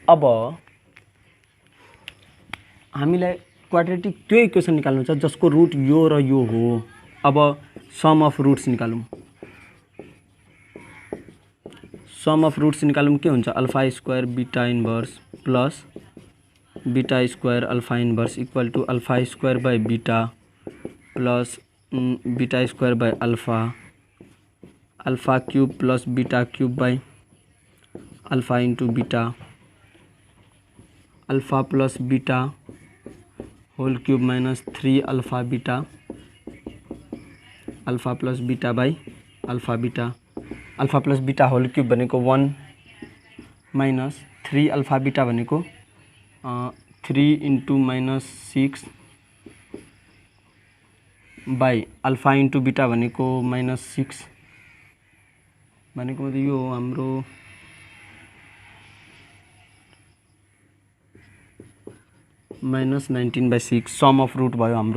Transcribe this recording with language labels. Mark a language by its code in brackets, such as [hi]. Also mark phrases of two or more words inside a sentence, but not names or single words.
[ne] अब हामीलाई क्वाड्रेटिक त्यो इक्वेसन निकाल्नु छ जसको रुट यो र यो हो। [en] अब sum of roots निकालौँ। sum of roots [ne] निकालौँ के हुन्छ, [en] alpha square beta inverse plus beta square alpha inverse equal to alpha square by beta plus beta square by alpha, alpha cube plus beta cube by alpha into beta, alpha plus beta whole cube minus 3 alpha beta, alpha plus beta by alpha beta. alpha plus beta whole cube भनेको 1 minus 3 alpha beta भनेको 3 into -6 by alpha into beta भनेको -6 भनेको [ne] मतलब यो हो हाम्रो [en] -19/6 sum of root [ne] भयो हाम्रो।